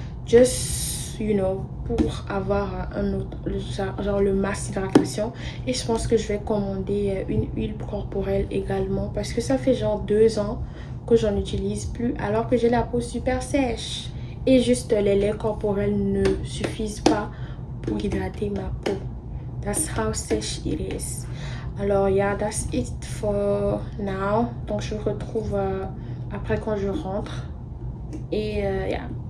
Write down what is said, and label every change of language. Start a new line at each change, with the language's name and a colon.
English: Just, you know,
French: pour avoir un autre, genre le masque d'hydratation. Et je pense que je vais commander une huile corporelle également. Parce que ça fait genre 2 ans que j'en utilise plus. Alors que j'ai la peau super sèche. Et juste les laits corporels ne suffisent pas pour hydrater ma peau.
English: That's how sèche it is.
French: Alors,
English: yeah, that's it for now.
French: Donc, je vous retrouve après quand je rentre. Et, yeah.